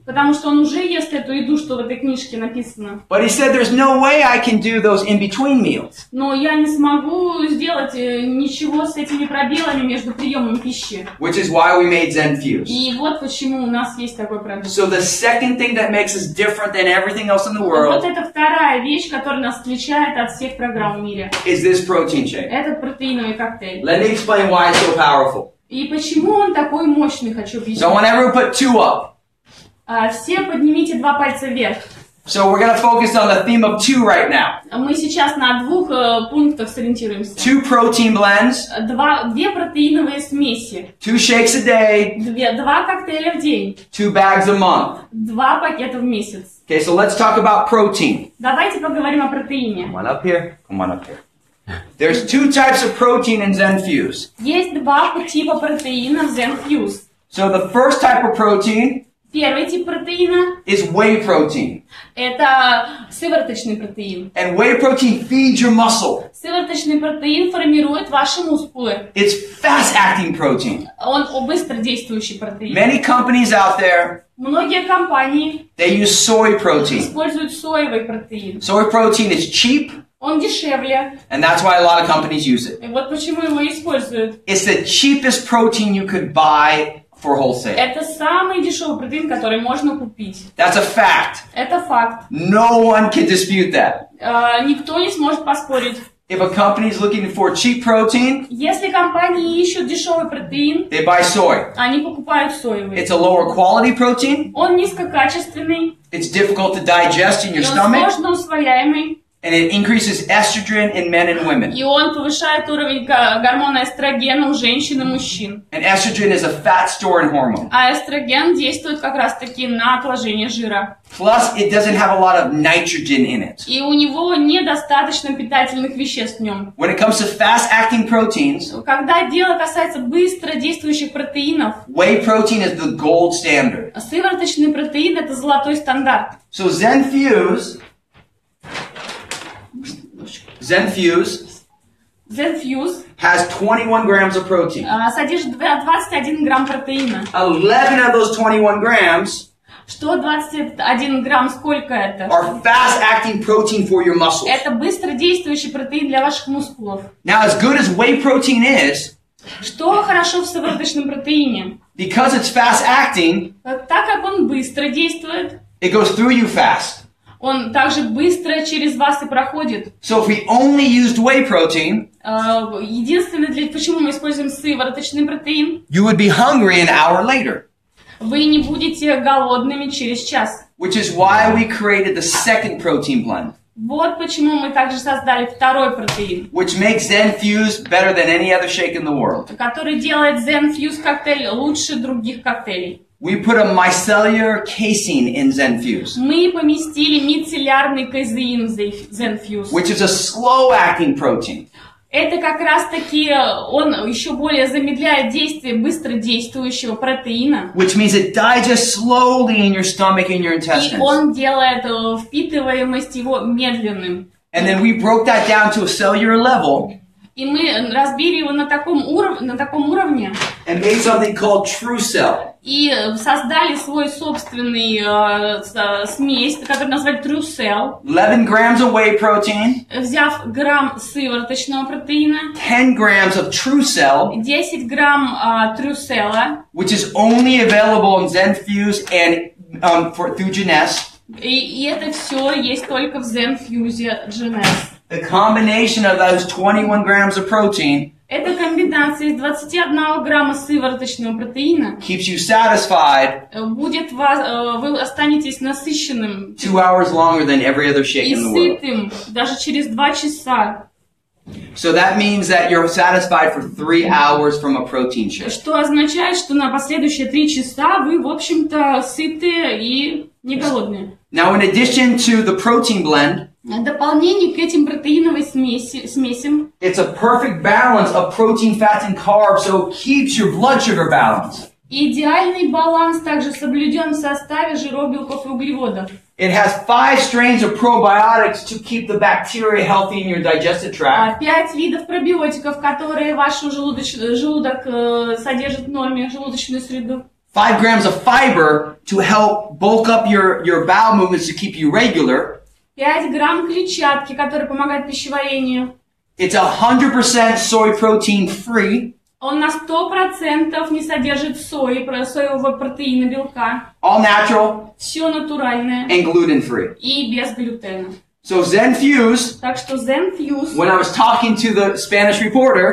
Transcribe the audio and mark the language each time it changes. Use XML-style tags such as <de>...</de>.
<ru>Потому что он уже ест эту еду, что в этой книжке написано.</ru> <en>But he said, there's no way I can do those in-between meals.</en> <ru>Но я не смогу сделать ничего с этими пробелами между приемом пищи.</ru> <en>Which is why we made Zen Fuse.</en> <ru>И вот почему у нас есть такой продукт.</ru> <en>So the second thing that makes us different than everything else in the world</en> <ru>Вот это вторая вещь, которая нас отличает от всех программ в мире.</ru> <en>is this protein shake.</en> <ru>Этот протеиновый коктейль.</ru> <en>Let me explain why it's so powerful.</en> <ru>И почему он такой мощный, хочу объяснить.</ru> <en>So whenever we put 2 up.</en> <ru>Все поднимите 2 пальца вверх.</ru> <en>So we're going to focus on the theme of 2 right now.</en> <ru>Мы сейчас на 2 пунктах сориентируемся.</ru> <en>2 protein blends.</en> <ru>2 протеиновые смеси.</ru> <en>2 shakes a day.</en> <ru>2 коктейля в день.</ru> <en>2 bags a month.</en> <ru>2 пакета в месяц.</ru> <en>Okay, so let's talk about protein.</en> <ru>Давайте поговорим о протеине.</ru> <en>Come on up here. Come on up here. There's 2 types of protein in Zen Fuse.</en> <ru>Есть 2 типа протеина в Zen Fuse.</ru> <en>So the first type of protein</en> <ru>Первый тип протеина</ru> <en>is whey protein.</en> <ru>Это сывороточный протеин.</ru> <en>And whey protein feeds your muscle.</en> <ru>Сывороточный протеин формирует ваши мускулы.</ru> <en>It's fast-acting protein.</en> <ru>Он быстродействующий протеин.</ru> <en>Many companies out there,</en> <ru>Многие компании</ru> <en>they use soy protein.</en> <ru>используют соевый протеин.</ru> <en>Soy protein is cheap,</en> <ru>Он дешевле.</ru> <en>and that's why a lot of companies use it.</en> <ru>И вот почему его используют.</ru> <en>It's the cheapest protein you could buy for wholesale.</en> <ru>Это самый дешевый протеин, который можно купить.</ru> <en>That's a fact.</en> <ru>Это факт.</ru> <en>No one can dispute that.</en> <ru>Никто не сможет поспорить.</ru> <en>If a company is looking for cheap protein,</en> <ru>Если компании ищут дешевый протеин,</ru> <en>they buy soy.</en> <ru>они покупают соевый.</ru> <en>It's a lower quality protein.</en> <ru>Он низкокачественный.</ru> <en>It's difficult to digest in your</en> <ru>И он</ru> <en>stomach.</en> <ru>сложно усвояемый.</ru> <en>And it increases estrogen in men and women.</en> <ru>И он повышает уровень гормона эстрогена у женщин и мужчин.</ru> <en>And estrogen is a fat storing hormone.</en> <ru>А эстроген действует как раз-таки на отложение жира.</ru> <en>Plus, it doesn't have a lot of nitrogen in it.</en> <ru>И у него недостаточно питательных веществ в нем.</ru> <en>When it comes to fast-acting proteins,</en> <ru>Когда дело касается быстро действующих протеинов,</ru> <en>whey protein is the gold standard.</en> <ru>сывороточный протеин – это золотой стандарт.</ru> <en>So Zen Fuse</en> <ru>Zen Fuse</ru> <en>has 21 grams of protein.</en> <ru>содержит 21 грамм протеина.</ru> <en>11 of those 21 grams</en> <ru>Что 21 грамм, сколько это?</ru> <en>are fast-acting protein for your muscles.</en> <ru>Это быстродействующий протеин для ваших мускулов.</ru> <en>Now, as good as whey protein is,</en> <ru>Что хорошо в сывороточном протеине?</ru> <en>because it's fast-acting,</en> <ru>Так как он быстро действует,</ru> <en>it goes through you fast.</en> <ru>он также быстро через вас и проходит.</ru> <en>So if we only used whey protein,</en> <ru>Единственное, почему мы используем сывороточный протеин,</ru> <en>you would be hungry an hour later.</en> <ru>вы не будете голодными через час.</ru> <en>Which is why we created the second protein blend,</en> <ru>Вот почему мы также создали второй протеин,</ru> <en>which makes Zen Fuse better than any other shake in the world.</en> <ru>который делает Zen Fuse коктейль лучше других коктейлей.</ru> <en>We put a micellar casing in Zen Fuse,</en> <ru>Мы поместили мицеллярный казеин в Zen Fuse.</ru> <en>which is a slow-acting protein.</en> <ru>Это как раз-таки он еще более замедляет действие быстродействующего протеина.</ru> <en>Which means it digests slowly in your stomach and your</en> <ru>И</ru> <en>intestines.</en> <ru>он делает впитываемость его медленным.</ru> <en>And then we broke that down to a cellular level</en> <ru>И мы разбили его на таком уровне</ru> <en>and made something called True Cell.</en> <ru>и создали свой собственный смесь, который назвали True Cell,</ru> <en>11 grams of whey protein,</en> <ru>взяв грамм сывороточного протеина,</ru> <en>10 grams of True Cell,</en> <ru>10 грамм True Cell,</ru> <en>which is only available in Zen Fuse and through Genes.</en> <ru>и это все есть только в Zen Fuse Genes.</ru> <en>The combination of those 21 grams of protein</en> <ru>Эта комбинация из 21 грамма сывороточного протеина</ru> <en>keeps you satisfied</en> <ru>будет вы останетесь насыщенным</ru> <en>2 hours longer than every other shake</en> <ru>и</ru> <en>in the world.</en> <ru>сытым даже через 2 часа.</ru> <en>So that means that you're satisfied for 3 hours from a protein shake.</en> <ru>Что означает, что на последующие 3 часа вы, в общем-то, сытые и не голодные.</ru> <en>Now, in addition to the protein blend,</en> <ru>В дополнение к этим протеиновым смесям,</ru> <en>it's a perfect balance of protein, fats, and carbs, so it keeps your blood sugar balanced.</en> <ru>идеальный баланс также соблюден в составе жиров, белков и углеводов.</ru> <en>It has 5 strains of probiotics to keep the bacteria healthy in your digestive tract.</en> <ru>5 видов пробиотиков, которые ваш желудок содержит в норме, желудочную среду.</ru> <en>5 grams of fiber to help bulk up your bowel movements to keep you regular.</en> <ru>5 грамм клетчатки, которые помогают пищеварению.</ru> <en>It's 100% soy protein free.</en> <ru>Он на 100% не содержит соевого протеина, белка.</ru> <en>All natural.</en> <ru>Все натуральное.</ru> <en>And gluten free.</en> <ru>И без глютена.</ru> <en>So Zen Fuse,</en> <ru>Так что Zen Fuse,</ru> <en>when I was talking to the Spanish reporter,</en>